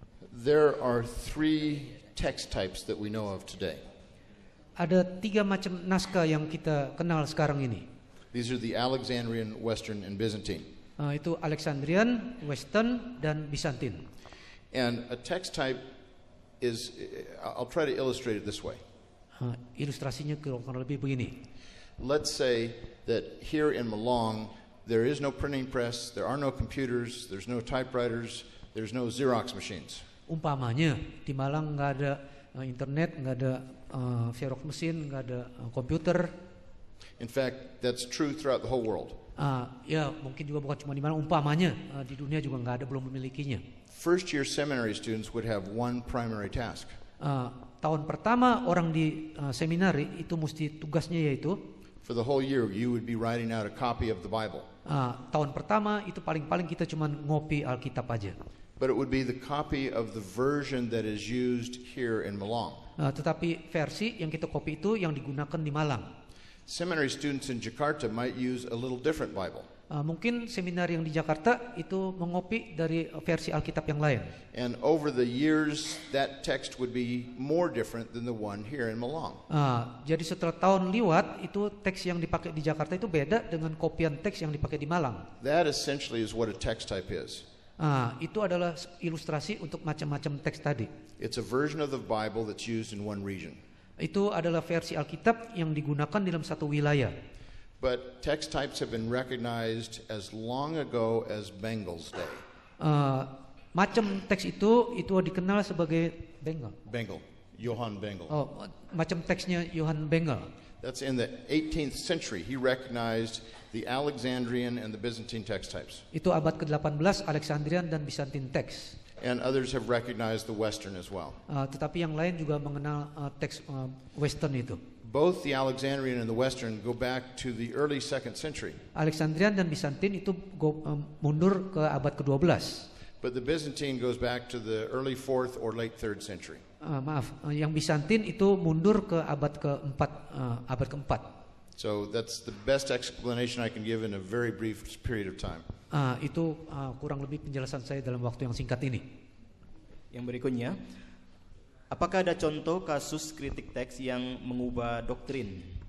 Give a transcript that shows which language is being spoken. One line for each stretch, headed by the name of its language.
English: There are three text types that we know of today.
Indonesian: Ada 3 macam naskah yang kita kenal sekarang ini.
English: These are the Alexandrian, Western, and Byzantine.
Indonesian: Itu Alexandrian, Western, dan Byzantine.
English: And a text type is, I'll try to illustrate it this way.
Indonesian: Ilustrasinya kurang lebih begini.
English: Let's say that here in Malong, there is no printing press, there are no computers, there's no typewriters, there's no Xerox machines.
Indonesian: Umpamanya di Malang nggak ada internet, nggak ada Xerox mesin, nggak ada komputer.
English: In fact, that's true throughout the whole world.
Indonesian: Ya mungkin juga bukan cuma di Malang, umpamanya di dunia juga nggak ada, belum memilikinya.
English: First year seminary students would have one primary task.
Indonesian: Tahun pertama orang di seminari itu mesti tugasnya yaitu
English: For the whole year, you would be writing out a copy of the Bible.
Indonesian: Tahun pertama itu paling-paling kita cuma ngopi Alkitab aja.
English: But it would be the copy of the version that is used here in Malong.
Indonesian: Tetapi versi yang kita copy itu yang digunakan di Malang.
English: Seminary students in Jakarta might use a little different Bible.
Indonesian: Mungkin seminari yang di Jakarta itu mengopi dari versi Alkitab yang lain.
English: And over the years, that text would be more different than the one here in Malong.
Indonesian: Jadi setelah tahun liwat itu teks yang dipakai di Jakarta itu beda dengan kopian teks yang dipakai di Malang.
English: That essentially is what a text type is.
Indonesian: Itu adalah ilustrasi untuk macam-macam teks tadi.
English: It's a version of the Bible that's used in one region.
Indonesian: Itu adalah versi Alkitab yang digunakan dalam satu wilayah.
English: But text types have been recognized as long ago as Bengal's day.
Indonesian: Macam teks itu dikenal sebagai Bengal.
English: Bengal, Johann Bengal.
Indonesian: Macam teksnya Johann Bengal.
English: That's in the 18th century. He recognized the Alexandrian and the Byzantine text types.
Indonesian: Itu abad ke-18 Alexandrian dan Byzantine teks.
English: And others have recognized the Western as well.
Indonesian: Tetapi yang lain juga mengenal teks Western itu.
English: Both the Alexandrian and the Western go back to the early 2nd century.
Indonesian: Alexandrian dan Byzantine itu mundur ke abad ke-12.
English: But the Byzantine goes back to the early 4th or late 3rd century.
Indonesian: Yang Byzantine itu mundur ke abad ke-4.
English: So that's the best explanation I can give in a very brief period of time.
Indonesian: Itu kurang lebih penjelasan saya dalam waktu yang singkat ini. Yang berikutnya, apakah ada contoh kasus kritik teks yang mengubah doktrin?